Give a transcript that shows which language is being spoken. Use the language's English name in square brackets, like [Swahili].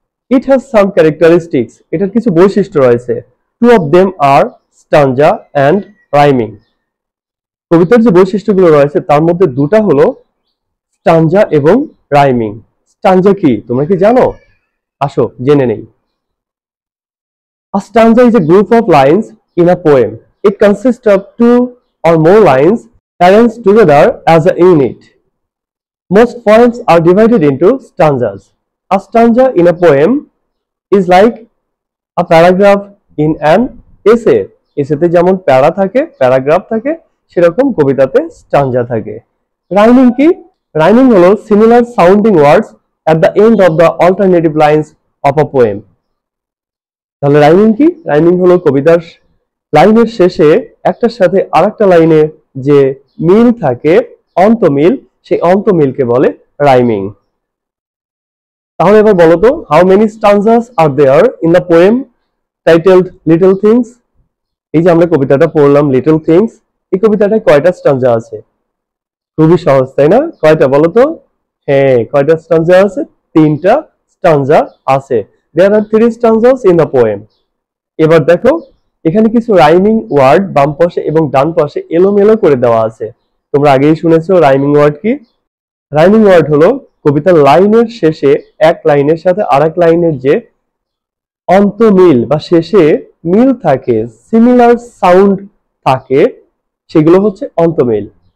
[English] It has some characteristics. [Bangla] এটার কিছু বৈশিষ্ট্য রয়েছে। [English] Two of them are stanza and rhyming. [Bangla] কবিতার যে বৈশিষ্ট্যগুলো রয়েছে তার মধ্যে দুটা হলো স্টানজা এবং রাইমিং। স্টানজা কি তোমরা কি জানো? আসো জেনে নেই। [English] A stanza is a group of lines in a poem. It consists of two or more lines arranged together as a unit. Most poems are divided into stanzas. A stanza in a poem is like a paragraph in an essay. [Bangla] এসেতে যেমন প্যারা থাকে, paragraph থাকে, সেরকম কবিতাতে stanza থাকে। Rhyming কি? Rhyming হলো [English] Similar sounding words at the end of the alternative lines of a poem. [Bangla] তাহলে rhyming কি? রাইমিং হলো কবিতার লাইনের শেষে একটার সাথে আরেকটা লাইনে যে মিল থাকে, অন্তমিল, সেই অন্তমিলকে বলে রাইমিং। তাহলে এবার বলো তো, [English] How many stanzas are there in the poem titled little things? [Bangla] এই যে আমরা কবিতাটা পড়লাম লিটল থিংস, এই কবিতাটায় কয়টা স্টানজা আছে? খুবই সহজ তাই না? কয়টা বলো তো? হ্যাঁ, কয়টা স্টানজা আছে? তিনটা স্টানজা আছে। [English] There are three stanzas in the poem. [Bangla] এবার দেখো, এখানে কিছু রাইমিং ওয়ার্ড বাম পাশে এবং ডান পাশে এলোমেলো করে দেওয়া আছে। তোমরা আগেই শুনেছো রাইমিং ওয়ার্ড কি? রাইমিং ওয়ার্ড হলো কবিতার লাইনের শেষে এক লাইনের সাথে আরেক লাইনের যে অন্তমিল বা শেষে মিল থাকে, সিমিলার সাউন্ড থাকে, সেগুলো হচ্ছে অন্তমিল।